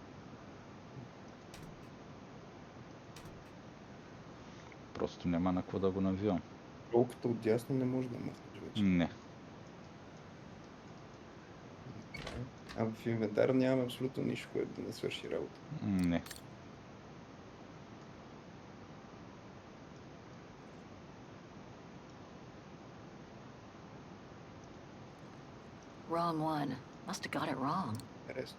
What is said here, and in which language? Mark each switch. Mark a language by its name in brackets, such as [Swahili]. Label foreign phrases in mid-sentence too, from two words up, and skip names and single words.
[Bulgarian] Просто няма на какво да го навивам. Ролката отдясно не може да махнеш вече. Не. А в инвентар нямаме абсолютно нищо, което да не свърши работа. Не. [English] Wrong one. Must have got it wrong. [Bulgarian] Интересно.